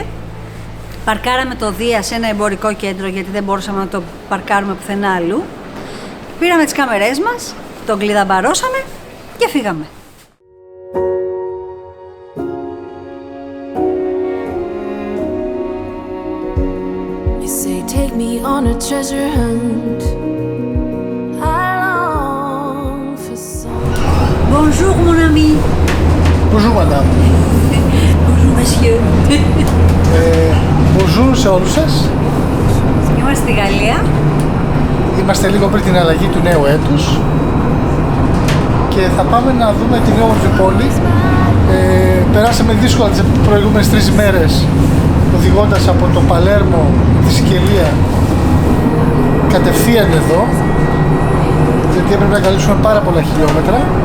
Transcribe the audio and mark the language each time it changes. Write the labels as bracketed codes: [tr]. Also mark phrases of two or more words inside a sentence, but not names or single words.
[el] Παρκάραμε το Δία σε ένα εμπορικό κέντρο γιατί δεν μπορούσαμε να το παρκάρουμε πουθενά αλλού. Πήραμε τις κάμερές μας, τον κλειδαμπαρώσαμε και φύγαμε. [en] You say take me on a treasure hunt. I long for some. [fr] Bonjour mon ami. Bonjour madame. Bonjour monsieur. [el] Bonjour σε όλους σας. Είμαστε στη Γαλλία. Είμαστε λίγο πριν την αλλαγή του νέου έτους και θα πάμε να δούμε την όμορφη πόλη. Περάσαμε δύσκολα τις προηγούμενες 3 ημέρες οδηγώντας από το Παλέρμο, τη Σικελία, κατευθείαν εδώ, γιατί έπρεπε να καλύψουμε πάρα πολλά χιλιόμετρα.